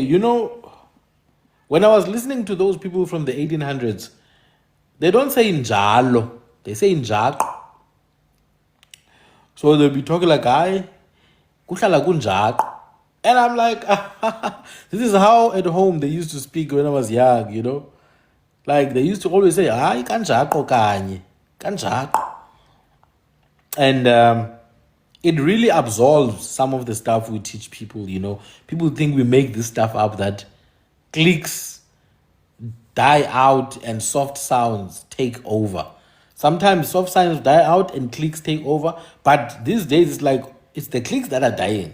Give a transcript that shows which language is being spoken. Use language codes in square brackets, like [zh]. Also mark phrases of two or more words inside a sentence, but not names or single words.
[en] You know, when I was listening to those people from the 1800s, they don't say njalo. They say njaqo. So they'll be talking like, "Hi, [nd] kuhlala kunjaqo." [en] And I'm like, this is how at home they used to speak when I was young, you know? Like they used to always say, [nd] "Hayi kanjaqo kanye, kanjaqo." [en] And it really absolves some of the stuff we teach people, you know. People think we make this stuff up, that clicks die out and soft sounds take over. Sometimes soft sounds die out and clicks take over, but these days it's like it's the clicks that are dying.